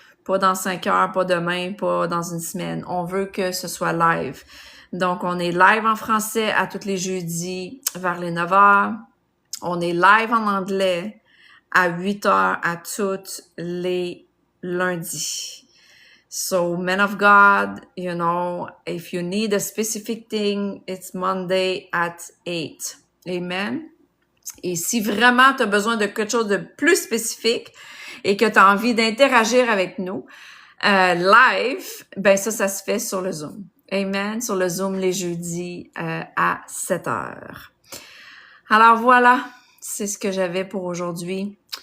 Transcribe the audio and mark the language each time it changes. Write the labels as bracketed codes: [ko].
[fr] Pas dans 5 heures, pas demain, pas dans une semaine. On veut que ce soit live. Donc, on est live en français à tous les jeudis vers les 9 heures. On est live en anglais à 8 heures à tous les lundis. [en] So, men of God, you know, if you need a specific thing, it's Monday at 8. Amen. [fr] Et si vraiment tu as besoin de quelque chose de plus spécifique, et que tu as envie d'interagir avec nous, live, ben ça se fait sur le Zoom. Amen. Sur le Zoom les jeudis à 7 heures. Alors voilà, c'est ce que j'avais pour aujourd'hui.